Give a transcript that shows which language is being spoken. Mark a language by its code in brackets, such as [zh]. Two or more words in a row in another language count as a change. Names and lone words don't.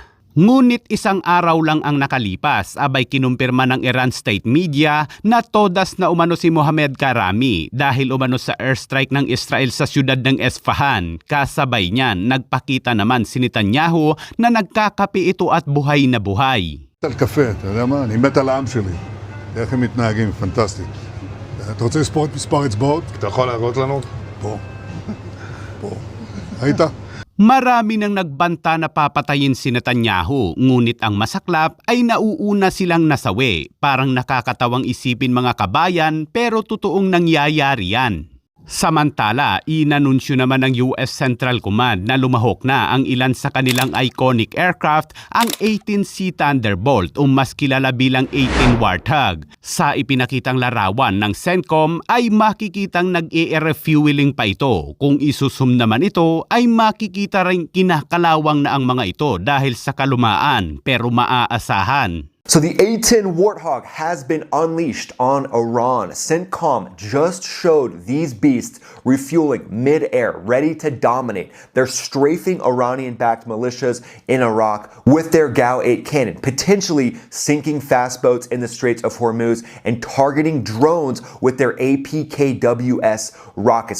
[tl] Ngunit isang araw lang ang nakalipas, abay kinumpirma ng Iran State Media na todas na umano si Mohammad Karami dahil umano sa airstrike ng Israel sa siyudad ng Esfahan. Kasabay niyan, nagpakita naman si Netanyahu na nagkakape ito at buhay na buhay. [he] הקפה, אתה יודע מה? אני מת על העם שלי. איך הם מתנהגים, פנטסטי. אתה רוצה לספור את מספר אצבעות? אתה יכול להראות לנו? פה. פה. ראית? [tl] Marami nang nagbanta na papatayin si Netanyahu, ngunit ang masaklap ay nauuna silang nasawi. Parang nakakatawang isipin mga kabayan pero totoong nangyayari yan. Samantala, inanunsyo naman ng US Central Command na lumahok na ang ilan sa kanilang [en] iconic aircraft, [tl] ang 18C Thunderbolt o mas kilala bilang 18 Warthog. Sa ipinakitang larawan ng CENTCOM ay makikitang nag-e-refueling pa ito. Kung isusum naman ito ay makikita rin kinakalawang na ang mga ito dahil sa kalumaan pero maaasahan. [en] So the A-10 Warthog has been unleashed on Iran. CENTCOM just showed these beasts refueling mid-air, ready to dominate. They're strafing Iranian-backed militias in Iraq with their GAU-8 cannon, potentially sinking fast boats in the Straits of Hormuz and targeting drones with their APKWS rockets.